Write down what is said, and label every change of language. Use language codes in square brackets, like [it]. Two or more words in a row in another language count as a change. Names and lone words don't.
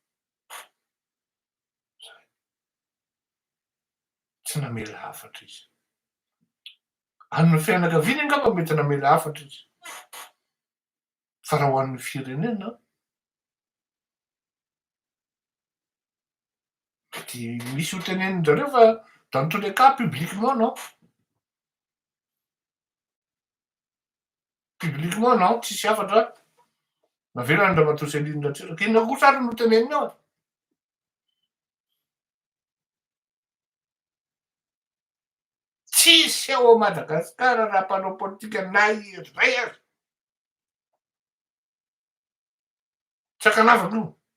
[mg] Tsy namela hafatra izy. Amin'ny fianakaviany angamba mety namela hafatra izy. Fa raha ho an'ny firenena mety misy ho tenenin-jareo fa [fr] dans tous les cas publiquement non. Publiquement non, [mg] tsisy hafatra. Navelona Andriamatoa Céline Ratsiraka. Inona kosa ary no teneniny ao? Tsisy ao Madagasikara raha mpanao politika na iray azy. Sakanavaka io.